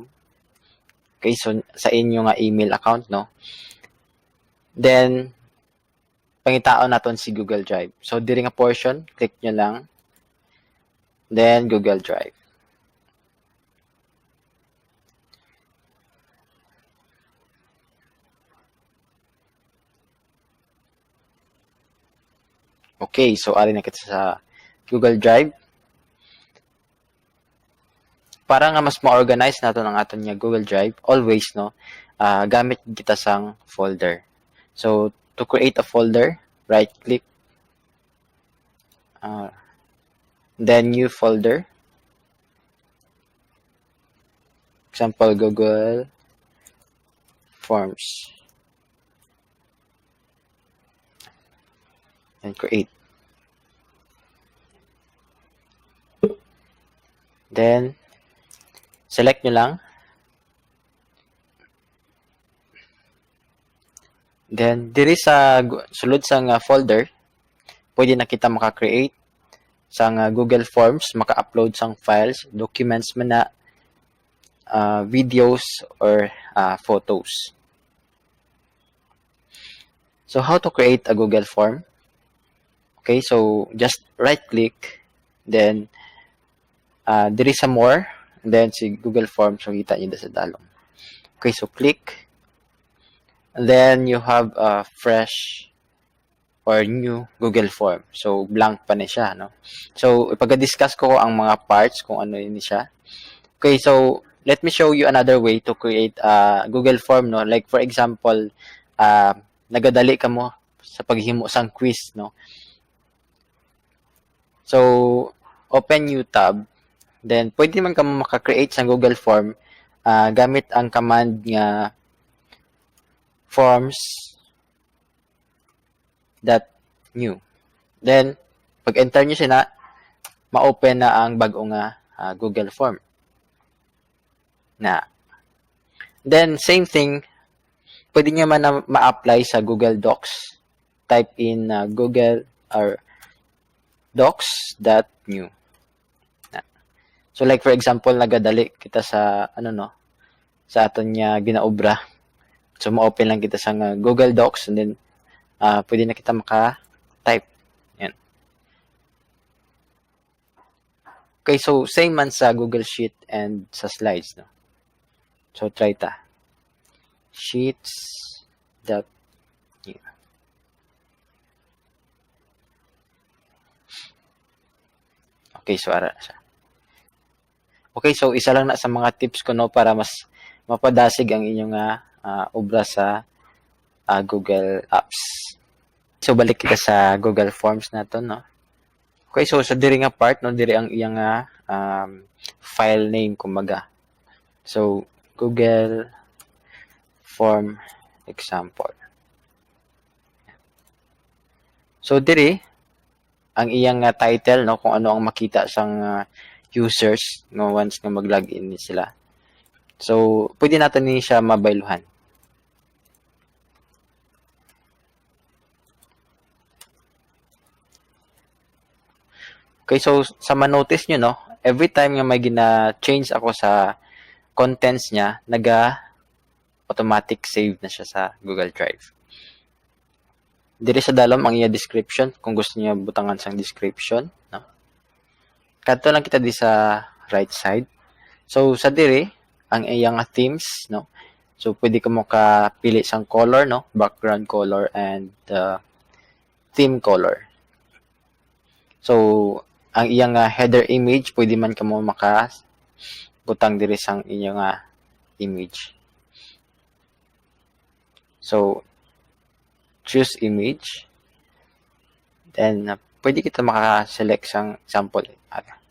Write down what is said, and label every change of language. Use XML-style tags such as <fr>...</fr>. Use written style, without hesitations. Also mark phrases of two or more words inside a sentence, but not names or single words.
<hil>Okay, so sa inyong</hil> <en>email account,</en> <hil>no. Then pangitaon naton si Google Drive. So diri nga portion, click nyo lang. Then Google Drive. Okay, so ari na kita sa Google Drive. Para nga mas ma-organize nato ang aton nga Google Drive, always, no, gamit kita sang folder.</hil> <en>So to create a folder, right click, then new folder. Example, Google Forms. And create.</en> <hil>Then select nyo lang. Then diri sa sulod sang folder, pwede na kita maka-create sang Google Forms, maka-upload sang files, documents man na,</hil> <en>videos or photos. So how to create a Google Form? Okay, so just right click, then</en> <hil>diri sa</hil> <en>more, and then si Google Forms, so</en> <hil>kita nyo sa dalong.</hil> <en>Okay, so click, and then you have a fresh or new Google Form.</en> <hil>So blank pa ni siya, no? So ipag-discuss ko ang mga parts kung ano yun siya.</hil> <en>Okay, so let me show you another way to create a Google Form, no? Like for example,</en> <hil>nagadali ka mo sa paghimo sang quiz, no?</hil> <en>So open new tab,</en> <hil>then pwede man ka maka-create sa Google Form gamit ang command nga forms.new. Then pag enter nyo siya na, ma-open na ang bagong Google Form na.</hil> <en>Then same thing,</en> <hil>pwede nyo man na ma-apply sa Google Docs.</hil> <en>Type in Google or docs.new. So like for example,</en> <hil>nagadali kita sa sa aton nya ginaobra. So ma-open lang kita sa Google Docs,</hil> <en>and then</en> <hil>pwede na kita maka-type. Yan.</hil> <en>Okay, so same</en> <hil>man sa Google Sheet and sa slides, no. So try ta. Sheets.new. Okay, so ara siya. Okay, so isa lang na sa mga tips ko, no, para mas mapadasig ang inyong obra sa Google Apps. So balik kita sa Google Forms nato, no. Okay, so sa diri nga part, no, diri ang iyang</hil> <en>file name</en> <hil>kumbaga.</hil> <en>So Google Form example.</en> <hil>So diri ang iyang title, no, kung ano ang makita sang users no once nga mag-login sila. So pwede natin ni siya mabayluhan. Okay, so sa ma-notice nyo, no,</hil> <en>every time</en> <hil>nga may gina-change ako sa contents niya,</hil> <en>automatic save</en> <hil>na siya sa Google Drive. Diri sa dalom ang iya description, kung gusto niya butangan sang description, no. Kadto lang kita di sa right side. So sa diri ang iyang themes, no. So pwede ka mo pili sang color, no,</hil> <en>background color and theme color.</en> <hil>So ang iyang</hil> <en>header image,</en> <hil>pwede man ka mo butang diri sang inyong image.</hil> <en>So choose image, then</en> <hil>pwede kita maka-select sang</hil> <en>sample area.</en>